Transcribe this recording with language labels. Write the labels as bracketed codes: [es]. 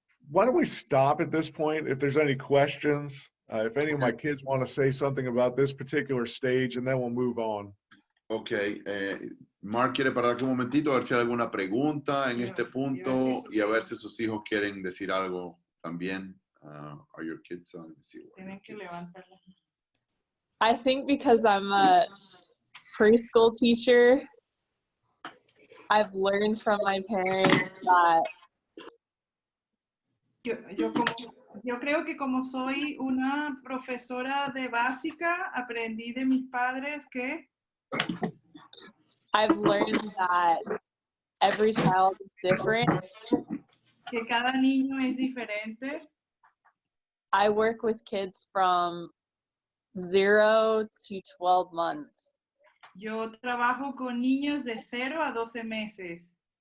[en] Why don't we stop at this point? If there's any questions, if any of my kids want to say something about this particular stage, and then we'll move on. [es] Ok, Mark quiere parar aquí un momentito a ver si hay alguna pregunta en este punto y a ver si sus hijos quieren decir algo también. [en] Are your kids on? Let me see. [es] Tienen que levantarla. [en] I think because I'm a preschool teacher, I've learned from my parents that [es] Yo creo que como soy una profesora de básica, aprendí de mis padres que [en] I've learned that every child is different. [es] cada niño es diferente. [en] I work with kids from 0 to 12 months. [es] Yo trabajo con niños de 0 a 12 meses.